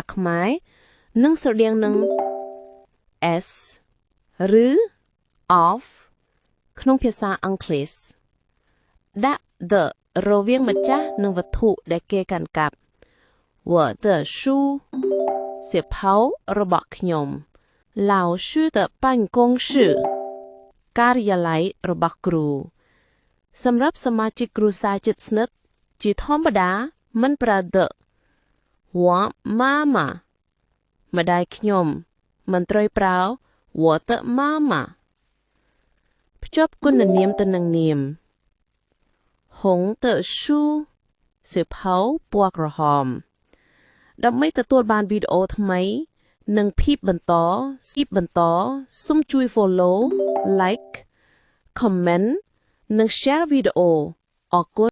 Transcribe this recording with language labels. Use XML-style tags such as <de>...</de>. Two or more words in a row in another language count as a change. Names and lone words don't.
<km>ខ្មែរនិងស្រដៀងនឹង s ឬ of ក្នុងភាសាអង់គ្លេសដាក់ the រវាងម្ចាស់និងវត្ថុដែលគេកាន់កាប់</km> <zh>我的书</zh> <km>សៀវភៅរបស់ខ្ញុំ</km> <zh>老师的办公室</zh> <km>ការិយាល័យរបស់គ្រូសម្រាប់សមា ជិកគ្រួសារជិតស្និទ្ធជាធម្មតាមិនប្រើ the</km> <zh>我妈</zh> <km>妈ម្ដាយខ្ញុំមិនត្រូវប្រើ</km> <zh>我的妈妈</zh> <km>ភ្ជាប់គុណនាមទៅនឹងនាម</km> <zh>红的书</zh> <km>សៀវភៅពណ៌ក្រហមដើម្បីទទួលបានវីដេអូថ្មីនិងភាពបន្តសូមជួយ</km> <en>follow like comment</en> <km>និង share វីដេអូអរគុណ</km>